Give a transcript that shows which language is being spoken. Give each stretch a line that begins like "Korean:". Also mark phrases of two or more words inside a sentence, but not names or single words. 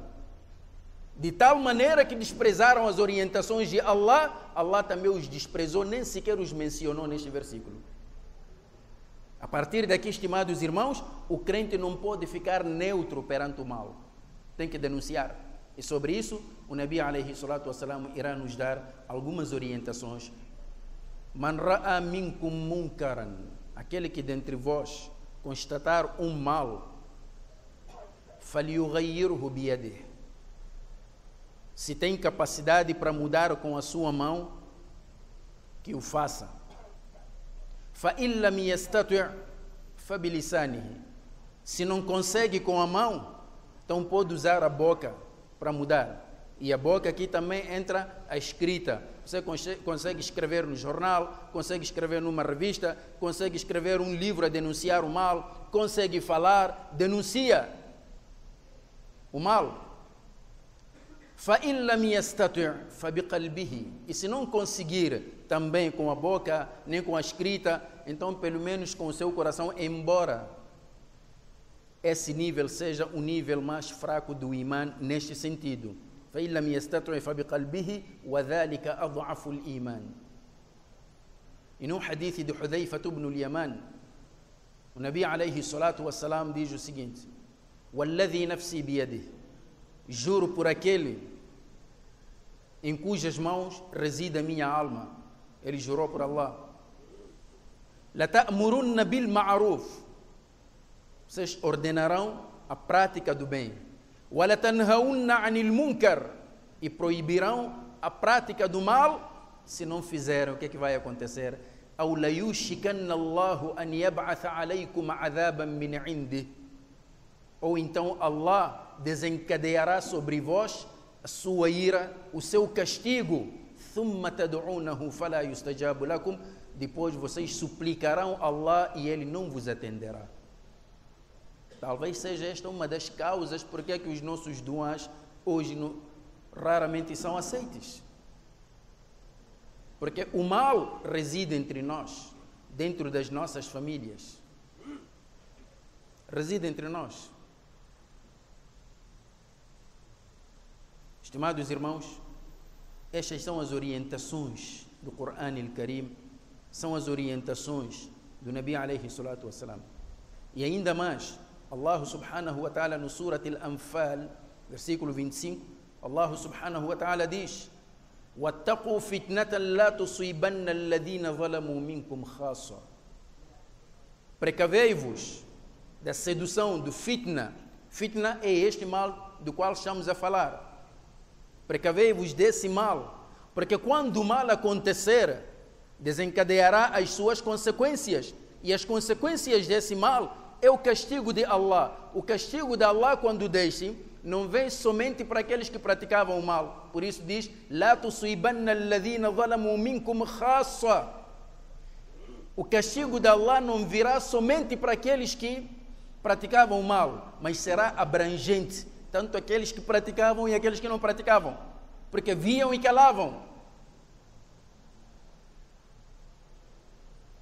Portuguese: De tal maneira que desprezaram as orientações de Allah, Allah também os desprezou, nem sequer os mencionou neste versículo. A partir daqui, estimados irmãos, o crente não pode ficar neutro perante o mal. Tem que denunciar. E sobre isso, o
Arabic: نبي عليه الصلاة والسلام
Portuguese: irá nos dar algumas orientações.
Arabic: من رأى منكم منكرا,
Portuguese: aquele que dentre vós constatar um mal,
Arabic: فليغيره بيده.
Portuguese: Se tem capacidade para mudar com a sua mão, que o faça.
Arabic: فَإِنْ لَمْ يَسْتَطِعْ فَبِلِسَانِهِ.
Portuguese: Se não consegue com a mão, então pode usar a boca para mudar. E a boca aqui também entra a escrita. Você consegue escrever no jornal, consegue escrever numa revista, consegue escrever um livro a denunciar o mal, consegue falar, denuncia o mal.
Arabic: فَإِنْ لَمْ يَسْتَطِعْ فَبِقَلْبِهِ.
Portuguese: E se não conseguir também com a boca, nem com a escrita, então pelo menos com o seu coração, embora esse nível seja um nível mais fraco do imã neste sentido.
Arabic: فَإِنْ لَمْ يَسْتَطِعْ فَبِقَلْبِهِ وَذَلِكَ أَضْعَفُ الْإِيمَانِ.
Portuguese: E no hadith de Hudhayfa ibn al-Yaman, o
Arabic: نبي عليه الصلاة والسلام
Portuguese: diz o seguinte:
Arabic: وَالَّذِي نَفْسِي بِيَدِهِ.
Portuguese: Juro por aquele em cujas mãos reside a minha alma. Ele jurou por Allah.
Arabic: لَتَأْمُرُنَّ بِالْمَعْرُوفِ.
Portuguese: Vocês ordenarão a prática do bem.
Arabic: وَلَتَنْهَوُنَّ عَنِ الْمُنْكَرِ.
Portuguese: E proibirão a prática do mal. Se não fizerem, o que é que vai acontecer?
Arabic: أَوْ لَيُوشِكَنَّ اللَّهُ أَنْ يَبْعَثَ عَلَيْكُمْ عَذَابًا مِنْ عِنْدِهِ.
Portuguese: Ou então Allah desencadeará sobre vós a sua ira, o seu castigo.
Arabic: ثُمَّ تَدْعُونَهُ فَلَا يُسْتَجَابُ لَكُمْ.
Portuguese: Depois vocês suplicarão Allah e Ele não vos atenderá. Talvez seja esta uma das causas porque é que os nossos duás hoje raramente são aceites. Porque o mal reside entre nós, dentro das nossas famílias. Reside entre nós. Estimados irmãos, estas são as orientações do Corão al-Karim, são as orientações do
Arabic: نبي عليه الصلاة والسلام.
Portuguese: E ainda mais,
Arabic: الله سبحانه وتعالى
Portuguese: no Surat al-Anfal, versículo 25,
Arabic: الله سبحانه وتعالى
Portuguese: diz:
Arabic: وَاتَّقُوا فِتْنَةً لَا تُصِيبَنَّ الَّذِينَ ظَلَمُوا مِنْكُمْ خَاصَّةً.
Portuguese: Precavei-vos da sedução, do fitna. Fitna é este mal do qual estamos a falar. Precavei-vos desse mal, porque quando o mal acontecer, desencadeará as suas consequências, e as consequências desse mal é o castigo de Allah. O castigo de Allah, quando deixe, não vem somente para aqueles que praticavam o mal. Por isso diz:
Arabic: لَا تُصِيبَنَّ الَّذِينَ ظَلَمُوا مِنْكُمْ خَاصَّةً.
Portuguese: O castigo de Allah não virá somente para aqueles que praticavam o mal, mas será abrangente, tanto aqueles que praticavam e aqueles que não praticavam, porque viam e calavam.